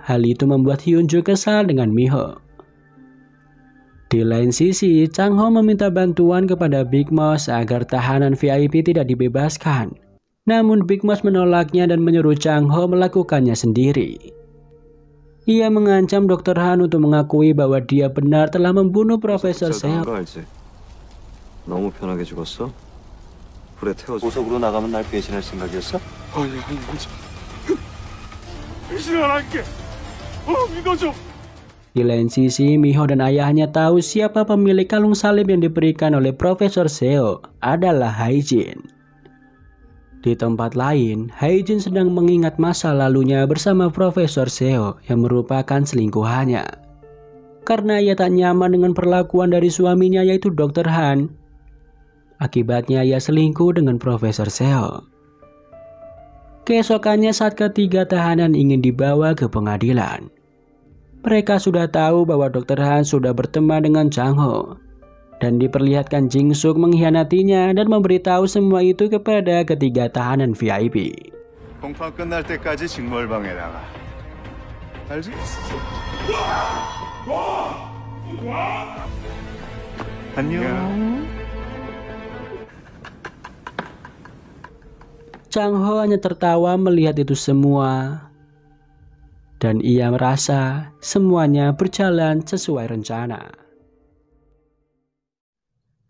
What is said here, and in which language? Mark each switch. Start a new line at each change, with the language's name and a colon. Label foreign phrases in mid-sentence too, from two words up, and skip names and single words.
Indonesian: Hal itu membuat Hyunju kesal dengan Miho. Di lain sisi, Chang Ho meminta bantuan kepada Big Mouse agar tahanan VIP tidak dibebaskan. Namun Big Mouse menolaknya dan menyuruh Chang Ho melakukannya sendiri. Ia mengancam Dr. Han untuk mengakui bahwa dia benar telah membunuh Profesor Seo.
Korean: 너무 편하게 죽었어? 불에 태워줘. 보석으로 나가면 날 배신할 생각이었어? 아니 배신을 안 할게. 믿어줘.
Indonesian: Di lain sisi, Miho dan ayahnya tahu siapa pemilik kalung salib yang diberikan oleh Profesor Seo adalah Hae-jin. Di tempat lain, Hae-jin sedang mengingat masa lalunya bersama Profesor Seo yang merupakan selingkuhannya. Karena ia tak nyaman dengan perlakuan dari suaminya yaitu Dr. Han, akibatnya ia selingkuh dengan Profesor Seo. Keesokannya saat ketiga tahanan ingin dibawa ke pengadilan. Mereka sudah tahu bahwa Dr. Han sudah berteman dengan Chang Ho. Dan diperlihatkan Jing Suk mengkhianatinya dan memberitahu semua itu kepada ketiga tahanan VIP.
Korean: 공판 끝날 때까지 직무방에 나가. 알지? 안녕.
Indonesian: Chang Ho hanya tertawa melihat itu semua. Dan ia merasa semuanya berjalan sesuai rencana.